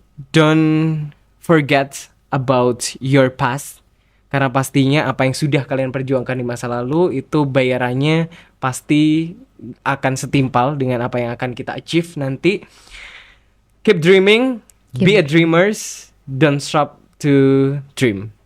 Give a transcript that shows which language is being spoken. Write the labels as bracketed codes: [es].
[en] Don't forget about your past. [id] Karena pastinya apa yang sudah kalian perjuangkan di masa lalu itu bayarannya pasti akan setimpal dengan apa yang akan kita achieve nanti. [en] Keep dreaming, be a dreamers, don't stop to dream.